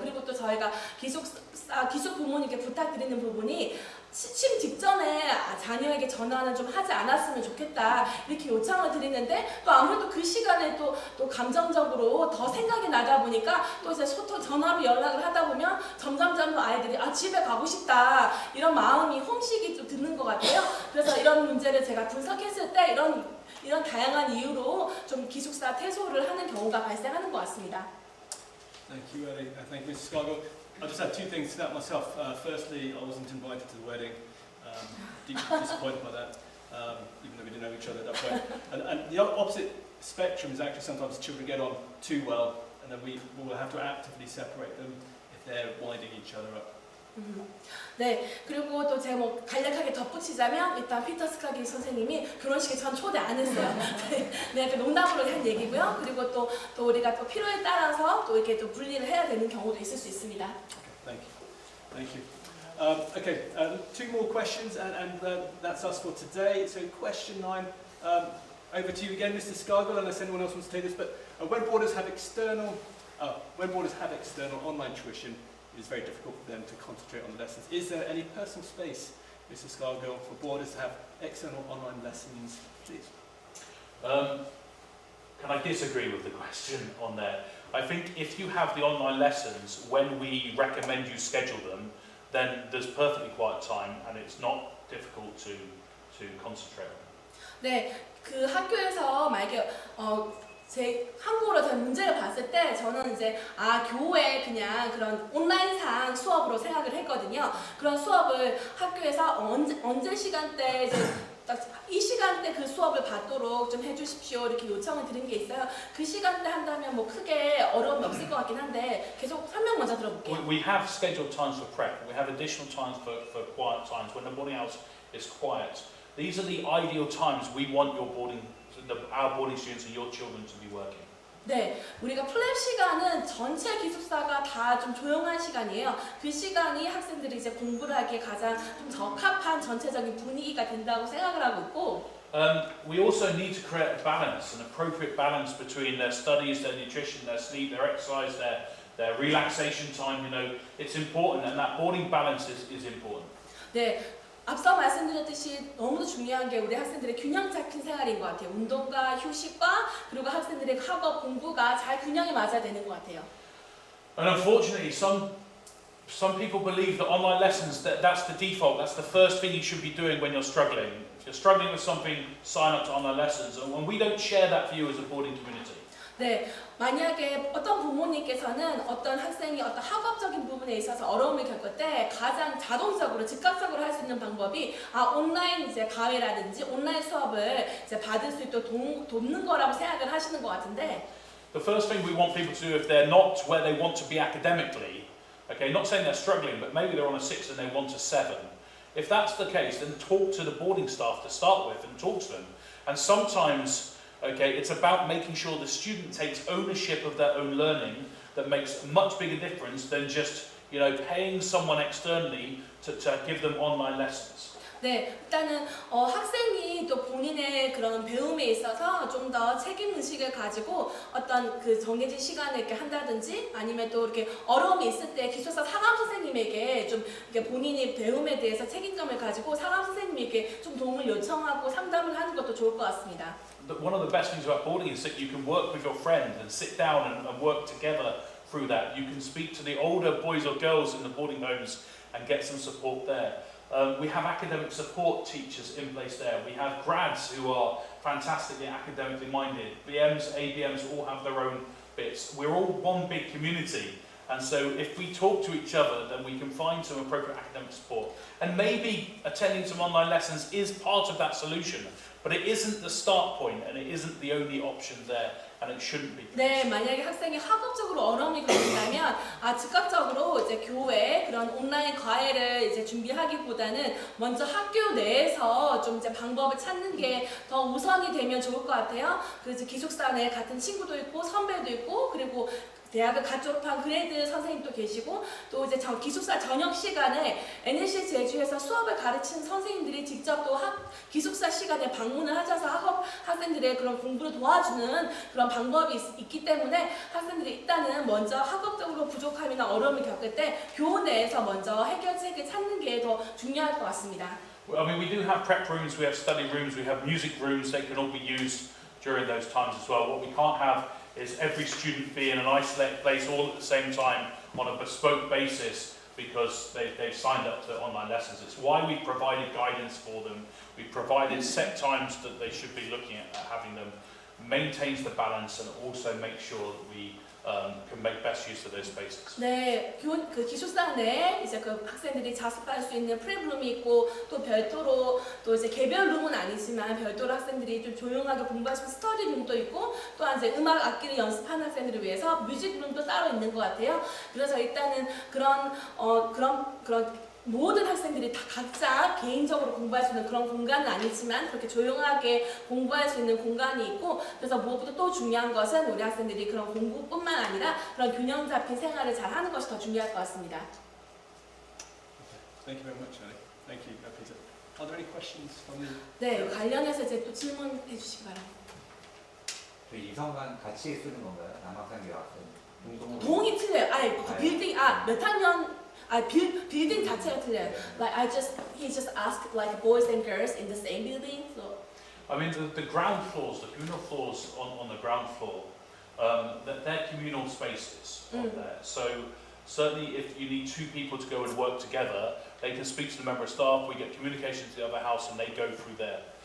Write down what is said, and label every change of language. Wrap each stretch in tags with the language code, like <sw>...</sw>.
<ko>그리고 또 저희가 기숙 부모님께 부탁드리는 부분이 취침 직전에 자녀에게 전화는 좀 하지 않았으면 좋겠다 이렇게 요청을 드리는데 또 아무래도 그 시간에 또 감정적으로 더 생각이 나다 보니까 또 이제 전화로 연락을 하다 보면 점점 아이들이 집에 가고 싶다 이런 마음이 홈식이 좀 드는 것 같아요. 그래서 이런 문제를 제가 분석했을 때 이런 다양한 이유로 좀 기숙사 퇴소를 하는 경우가 발생하는 것 같습니다.</ko> <en>Thank you, Ellie. Thank you, Mrs. Scargill. I just had two things to that myself. Firstly, I wasn't invited to the wedding. Deeply disappointed by that, even though we didn't know each other at that point. And the opposite spectrum is actually sometimes children get on too well, and then we will have to actively separate them if they're winding each other up.</en> <ko>네, 그리고 또 제가 뭐 간략하게 덧붙이자면 일단 피터 스카기 선생님이 결혼식에 전 초대 안 했어요. 네, 농담으로 한 얘기고요. 그리고 또 우리가 또 필요에 따라서 또 이렇게 또 분리를 해야 되는 경우도 있을 수 있습니다.</ko> <en>Thank you. Okay, two more questions, and that's us for today. So question 9, over to you again, Mr. Scargill, unless anyone else wants to take this. But when boarders have external online tuition, it's very difficult for them to concentrate on the lessons. Is there any personal space, Mr. Scargill, for boarders to have external online lessons, please? Can I disagree with the question on there? I think if you have the online lessons, when we recommend you schedule them, then there's perfectly quiet time and it's not difficult to concentrate on them.</en> <ko>네, 그 학교에서 만약에 제 한국어로 전 문제를 봤을 때 저는 이제 교회 그냥 그런 온라인상 수업으로 생각을 했거든요. 그런 수업을 학교에서 언제 시간대 이제 이 시간대 그 수업을 받도록 좀 해주십시오 이렇게 요청을 드린 게 있어요. 그 시간대 한다면 뭐 크게 어려움이 없을 것 같긴 한데 계속 설명 먼저 들어볼게요.</ko> <en>We have scheduled times for prep. We have additional times for quiet times when the boarding house is quiet. These are the ideal times we want our boarding students and your children to be working.</en> <ko>네, 우리가 플랩 시간은 전체 기숙사가 다 좀 조용한 시간이에요. 그 시간이 학생들이 이제 공부를 하기에 가장 좀 적합한 전체적인 분위기가 된다고 생각을 하고 있고,</ko> <en>We also need to create a balance, an appropriate balance between their studies, their nutrition, their sleep, their exercise, their relaxation time. You know, it's important, and that boarding balance is important.</en> <ko>네, 앞서 말씀드렸듯이 너무도 중요한 게 우리 학생들의 균형 잡힌 생활인 것 같아요. 운동과 휴식과 그리고 학생들의 학업 공부가 잘 균형이 맞아야 되는 것 같아요.</ko> <en>And unfortunately, some people believe that online lessons, that's the default, that's the first thing you should be doing when you're struggling. If you're struggling with something, sign up to online lessons. And we don't share that view as a boarding community.</en> <ko>네, 만약에 어떤 부모님께서는 어떤 학생이 어떤 학업적인 부분에 있어서 어려움을 겪을 때 가장 자동적으로 즉각적으로 할 수 있는 방법이 온라인 이제 과외라든지 온라인 수업을 이제 받을 수 있도록 돕는 거라고 생각을 하시는 것 같은데.</ko> <en>The first thing we want people to do if they're not where they want to be academically, okay, not saying they're struggling, but maybe they're on a 6 and they want a 7. If that's the case, then talk to the boarding staff to start with and talk to them. And sometimes, okay, it's about making sure the student takes ownership of their own learning that makes a much bigger difference than just, you know, paying someone externally to give them online lessons.</en> <ko>네, 일단은 학생이 또 본인의 그런 배움에 있어서 좀 더 책임 의식을 가지고 어떤 그 정해진 시간을 이렇게 한다든지 아니면 또 이렇게 어려움이 있을 때 기숙사 상담 선생님에게 좀 이렇게 본인이 배움에 대해서 책임감을 가지고 상담 선생님에게 좀 도움을 요청하고 상담을 하는 것도 좋을 것 같습니다.</ko> <en>One of the best things about boarding is that you can work with your friend and sit down and work together through that. You can speak to the older boys or girls in the boarding homes and get some support there. We have academic support teachers in place there. We have grads who are fantastically academically minded. BMs, ABMs all have their own bits. We're all one big community. And so if we talk to each other, then we can find some appropriate academic support. And maybe attending some online lessons is part of that solution. But it isn't the start point and it isn't the only option there. And it shouldn't be.</en> <ko>네, 만약에 학생이 학업적으로 어려움이 겪는다면 즉각적으로 이제 교회 그런 온라인 과외를 이제 준비하기보다는 먼저 학교 내에서 좀 이제 방법을 찾는 게 더 우선이 되면 좋을 것 같아요. 그래서 기숙사 내에 같은 친구도 있고 선배도 있고 그리고 대학을 갓 졸업한 그레이드 선생님도 계시고 또 이제 기숙사 저녁 시간에 NLCS 제주에서 수업을 가르치는 선생님들이 직접 또 기숙사 시간에 방문을 하셔서 학생들의 그런 공부를 도와주는 그런 방법이 있기 때문에 학생들이 일단은 먼저 학업적으로 부족함이나 어려움을 겪을 때 교원 내에서 먼저 해결책을 찾는 게 더 중요할 것 같습니다.</ko> <en>I mean, we do have prep rooms, we have study rooms, we have music rooms. They can all be used during those times as well. What we can't have is every student be in an isolated place all at the same time on a bespoke basis because they've signed up to online lessons. It's why we provided guidance for them. We provided set times that they should be looking at having them. Maintains the balance and also makes sure that we can make best use of those spaces.</en> <ko>네, 그 기숙사 내에 이제 그 학생들이 자습할 수 있는 프랩룸이 있고 또 별도로 또 이제 개별 룸은 아니지만 별도로 학생들이 좀 조용하게 공부할 수 있는 스터디 룸도 있고 또 이제 음악 악기를 연습하는 학생들을 위해서 뮤직 룸도 따로 있는 것 같아요. 그래서 일단은 그런 모든 학생들이 다 각자 개인적으로 공부할 수 있는 그런 공간은 아니지만 그렇게 조용하게 공부할 수 있는 공간이 있고 그래서 무엇보다 또 중요한 것은 우리 학생들이 그런 공부뿐만 아니라 그런 균형 잡힌 생활을 잘 하는 것이 더 중요할 것 같습니다.</ko> <en>Thank you very much, Ellie. Thank you, Peter. Are there any questions from the?</en> <ko>네, 관련해서 이제 또 질문해 주시기 바랍니다. 이성간 같이 쓰는 건가요? 남학생 여학생? 동이 틀려요. 빌딩 몇 학년 빌딩 자체가 틀려요.</ko> <en>Like he just asked like boys and girls in the same building. So I mean, the ground floors, the communal floors on the ground floor, they're communal spaces on there. So certainly if you need two people to go and work together, they can speak to the member of staff, we get communication to the other house and they go through there.</en>